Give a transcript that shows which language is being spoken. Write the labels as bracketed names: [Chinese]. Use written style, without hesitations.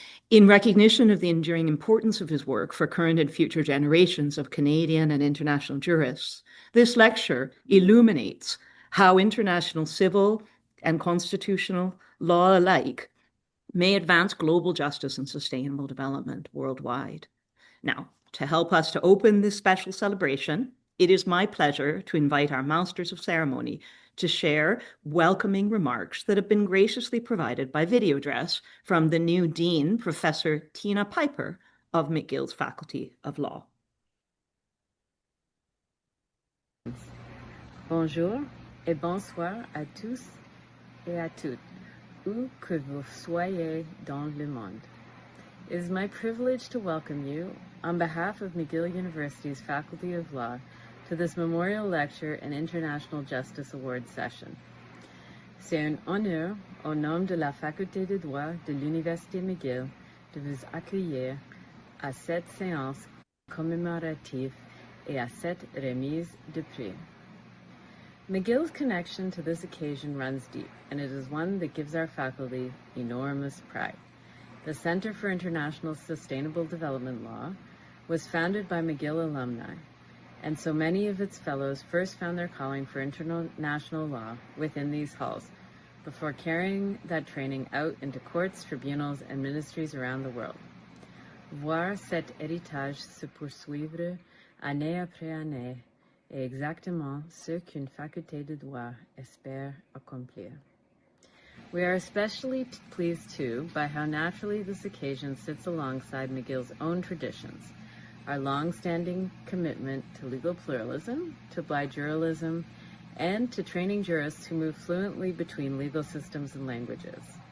[English] In recognition of the enduring importance of his work for current and future generations of Canadian and international jurists, this lecture illuminates how international civil and constitutional law alike may advance global justice and sustainable development worldwide. Now, to help us to open this special celebration, It is my pleasure to invite our Masters of Ceremony to share welcoming remarks that have been graciously provided by video address from the new Dean, Professor Tina Piper of McGill's Faculty of Law. [French] Bonjour et bonsoir à tous et à toutes, où que vous soyez dans le monde. [English] It is my privilege to welcome you, on behalf of McGill University's Faculty of Law, to this Memorial Lecture and International Justice Award session. [French] C'est un honneur, au nom de la Faculté de droit de l'Université McGill, de vous accueillir à cette séance commémorative et à cette remise de prix. [English] McGill's connection to this occasion runs deep, and it is one that gives our faculty enormous pride. The Center for International Sustainable Development Law was founded by McGill alumni, and so many of its fellows first found their calling for international law within these halls, before carrying that training out into courts, tribunals, and ministries around the world. [French] Voir cet héritage se poursuivre année après année est exactement ce qu'une faculté de droit espère accomplir. [English] We are especially pleased, too, by how naturally this occasion sits alongside McGill's own traditions, our long-standing commitment to legal pluralism, to bijurism, and to training jurists who move fluently between legal systems and languages.